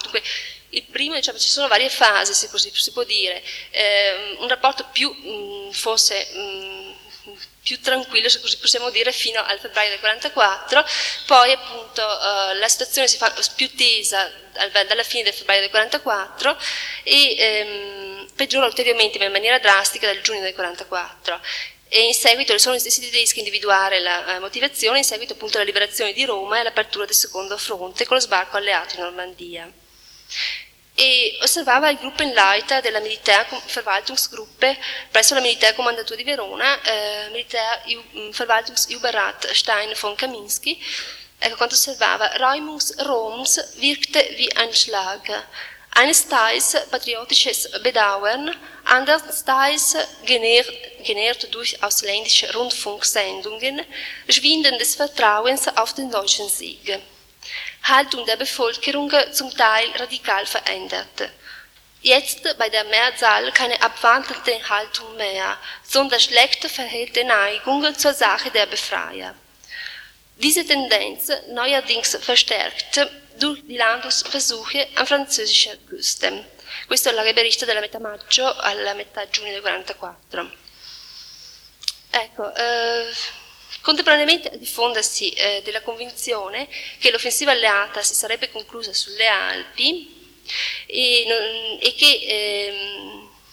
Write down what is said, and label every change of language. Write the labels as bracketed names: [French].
[Italian] Dunque, il primo, diciamo, ci sono varie fasi, se così si può dire, un rapporto più, forse, più tranquillo, se così possiamo dire, fino al febbraio del 1944, poi appunto la situazione si fa più tesa dalla fine del febbraio del 1944 e peggiora ulteriormente, ma in maniera drastica, dal giugno del 1944. E in seguito sono gli stessi tedeschi a individuare la motivazione, in seguito appunto alla liberazione di Roma e all'apertura del secondo fronte con lo sbarco alleato in Normandia. E osservava il gruppo in Leiter della Militärverwaltungsgruppe presso la Militär Kommandatur di Verona, Militärverwaltungsüberrat Stein von Kaminski, ecco quanto osservava: [German] Räumungs Roms wirkte wie ein Schlag, einesteils patriotisches Bedauern, andersteils genährt durch ausländische Rundfunksendungen, schwindendes Vertrauens auf den deutschen Sieg. Haltung der Bevölkerung zum Teil radikal verändert. Jetzt bei der Mehrzahl keine abwandelnde Haltung mehr, sondern schlechte verhehlte Neigung zur Sache der Befreier. Diese Tendenz neuerdings verstärkt durch die Landungsversuche an französischer Küste. [Italian] Questo è il Lagerbericht della metà maggio alla metà giugno del 1944. Ecco, contemporaneamente a diffondersi della convinzione che l'offensiva alleata si sarebbe conclusa sulle Alpi e che